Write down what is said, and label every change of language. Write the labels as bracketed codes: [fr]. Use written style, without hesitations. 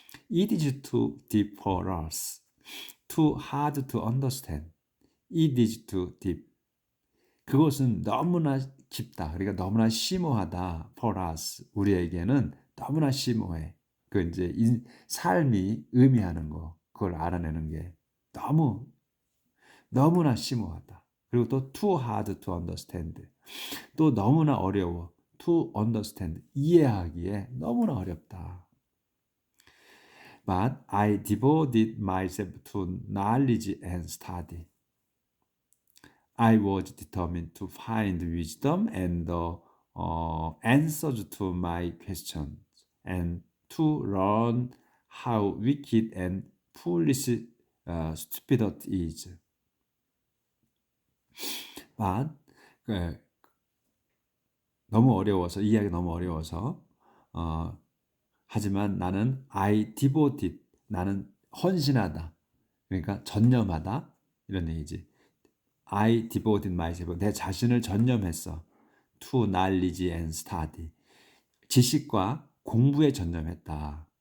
[en] It is too deep for us, too hard to understand. It is too deep. [ko] 그것은 너무나 깊다. 그러니까 너무나 심오하다. [en] For us, [ko] 우리에게는 너무나 심오해. 그 이제 삶이 의미하는 거, 그걸 알아내는 게 너무나 심오하다. 그리고 또 [en] too hard to understand. [ko] 또 너무나 어려워. [en] to understand. [ko] 이해하기에 너무나 어렵다. [en] But I devoted myself to knowledge and study. I was determined to find wisdom and the answers to my questions, and to learn how wicked and foolish stupidity is. [ko] But 너무 어려워서, 이해하기 너무 어려워서, 하지만 나는 [en] I devoted, [ko] 나는 헌신하다, 그러니까 전념하다 이런 얘기지. [en] I devoted myself, [ko] 내 자신을 전념했어. [en] To knowledge and study, [ko] 지식과 공부에 전념했다.